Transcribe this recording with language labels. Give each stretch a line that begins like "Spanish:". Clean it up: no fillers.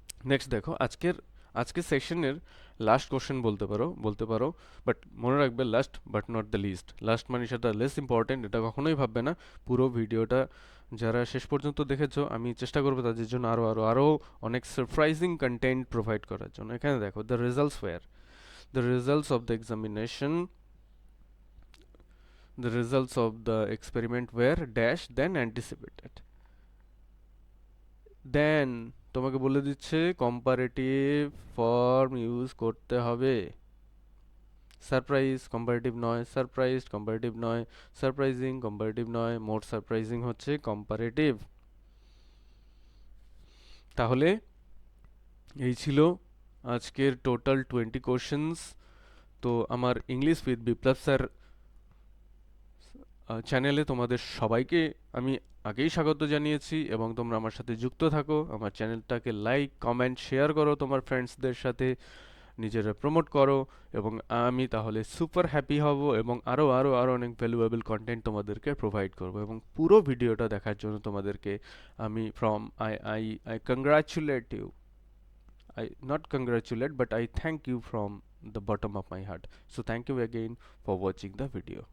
Bangla: Next দেখো, আজকের সেশনের লাস্ট কোশ্চেন বলতে পারো, বাট মনে রাখবে
English: Last but not the least.
Bangla: Last মানে সেটা লেস ইম্পর্টেন্ট, এটা কখনোই ভাববে না। পুরো ভিডিওটা যারা শেষ পর্যন্ত দেখেছো, আমি চেষ্টা করবো তাদের জন্য আরও অনেক সারপ্রাইজিং কন্টেন্ট প্রোভাইড করার জন্য। এখানে দেখো,
English: The results of the examination, the results of the experiment were dash than anticipated।
Bangla: দেন তোমাকে বলে দিচ্ছে কম্পারেটিভ ফর্ম ইউজ করতে হবে। সারপ্রাইজ কম্পারেটিভ নয়, সারপ্রাইজড কম্পারেটিভ নয়, সারপ্রাইজিং কম্পারেটিভ নয়, মোর সারপ্রাইজিং হচ্ছে কম্পারেটিভ। তাহলে এই ছিল আজকের টোটাল 20 কোশ্চেন্স। তো আমার ইংলিশ উইথ বিপ্লব স্যার চ্যানেলে তোমাদের সবাইকে আমি আগেই স্বাগত জানিয়েছি, এবং তোমরা আমার সাথে যুক্ত থাকো। আমার চ্যানেলটাকে লাইক, কমেন্ট, শেয়ার করো তোমার ফ্রেন্ডসদের সাথে, নিজেরা প্রমোট করো, এবং আমি তাহলে সুপার হ্যাপি হব, এবং আরও অনেক ভ্যালুয়েবল কন্টেন্ট তোমাদেরকে প্রোভাইড করব। এবং পুরো ভিডিওটা দেখার জন্য তোমাদেরকে আমি
English: I congratulate you, I not congratulate, but I thank you from the bottom of my heart. So thank you again for watching the video.